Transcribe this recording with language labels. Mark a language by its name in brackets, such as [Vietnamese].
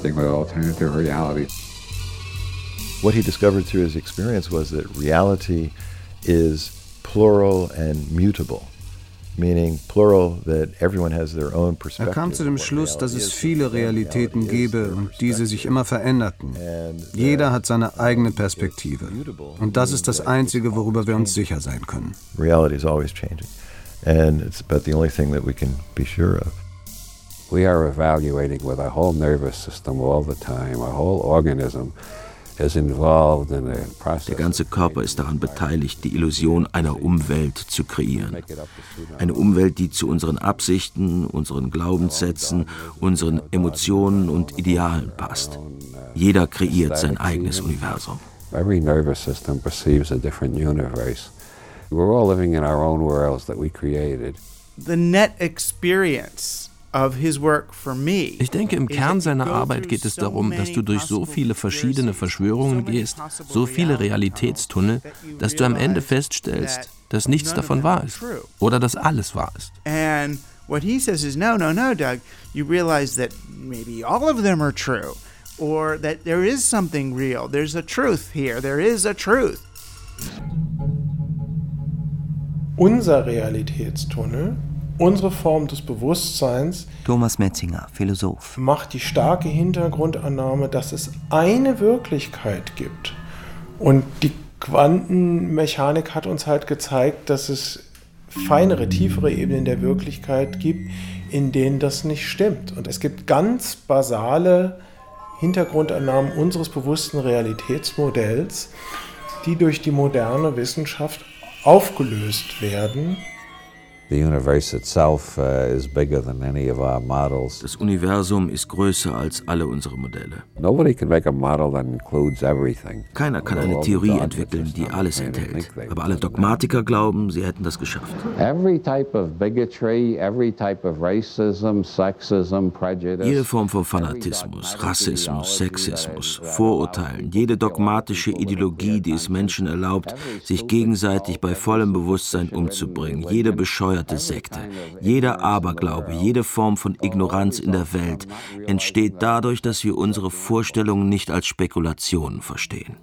[English] What he discovered through his experience was that reality is plural and mutable, meaning plural that everyone has their own perspective. [German] Er kam zu dem Schluss, dass es viele Realitäten gebe und diese sich immer veränderten. Jeder hat seine eigene Perspektive. Und das ist das Einzige, worüber wir uns sicher sein können. [English] Reality is always changing. And it's about the only thing that we can be sure of. We are evaluating with our whole nervous system all the time, our whole organism. [German] Der ganze Körper ist daran beteiligt, die Illusion einer Umwelt zu kreieren. Eine Umwelt, die zu unseren Absichten, unseren Glaubenssätzen, unseren Emotionen und Idealen passt. Jeder kreiert sein eigenes Universum. [English] Every nervous system perceives a different universe. We're all living in our own worlds that we created. The net experience. [German] Ich denke, im Kern seiner Arbeit geht es darum, dass du durch so viele verschiedene Verschwörungen gehst, so viele Realitätstunnel, dass du am Ende feststellst, dass nichts davon wahr ist oder dass alles wahr ist. [English] And what he says is, no, Doug, you realize that maybe all of them are true or that there is something real. There's a truth here. There is a truth. [German] Unser Realitätstunnel. Unsere Form des Bewusstseins, Thomas Metzinger, Philosoph, macht die starke Hintergrundannahme, dass es eine Wirklichkeit gibt. Und die Quantenmechanik hat uns halt gezeigt, dass es feinere, tiefere Ebenen der Wirklichkeit gibt, in denen das nicht stimmt. Und es gibt ganz basale Hintergrundannahmen unseres bewussten Realitätsmodells, die durch die moderne Wissenschaft aufgelöst werden. [English] The universe itself is bigger than any of our models. [German] Das Universum ist größer als alle unsere Modelle. [English] Nobody can make a model that includes everything. [German] Keiner kann eine Theorie entwickeln, die alles enthält. Aber alle Dogmatiker glauben, sie hätten das geschafft. [English] Every type of bigotry, every type of racism, sexism, prejudice. [German] Jede Form von Fanatismus, Rassismus, Sexismus, Vorurteilen, jede dogmatische Ideologie, die es Menschen erlaubt, sich gegenseitig bei vollem Bewusstsein umzubringen, jede bescheuerte Sekte, jeder Aberglaube, jede Form von Ignoranz in der Welt entsteht dadurch, dass wir unsere Vorstellungen nicht als Spekulationen verstehen.